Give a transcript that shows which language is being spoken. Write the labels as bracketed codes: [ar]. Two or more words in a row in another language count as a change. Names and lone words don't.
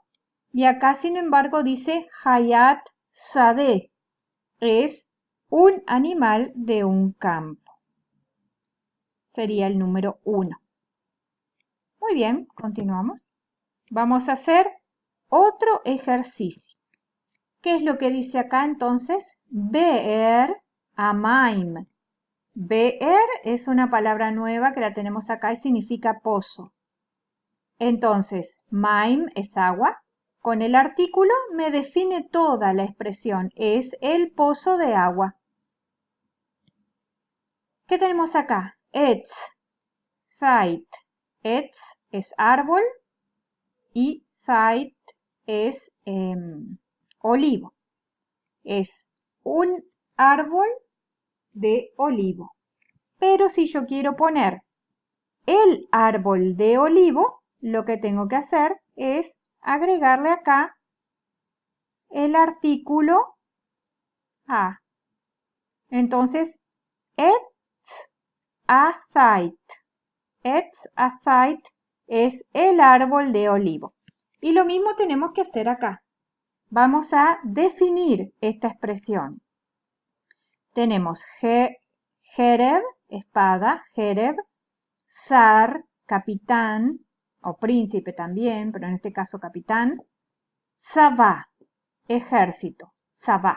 [es] Y acá, sin embargo, dice Hayat Sadeh, es un animal de un campo. Sería el número 1. Muy bien, continuamos. Vamos a hacer otro ejercicio. ¿Qué es lo que dice acá entonces? [he] באר המים. [es] Be'er es una palabra nueva que la tenemos acá y significa pozo. Entonces, Maim es agua. Con el artículo me define toda la expresión. Es el pozo de agua. ¿Qué tenemos acá? [he] עץ, זית. [es] Etz es árbol y Zait es olivo. Es un árbol de olivo. Pero si yo quiero poner el árbol de olivo, lo que tengo que hacer es agregarle acá el artículo a. Entonces, [he] עץ הזית. עץ הזית [es] es el árbol de olivo. Y lo mismo tenemos que hacer acá. Vamos a definir esta expresión. Tenemos Jereb, espada, Jereb, Zar, capitán, o príncipe también, pero en este caso capitán, Tzavá, ejército, Tzavá.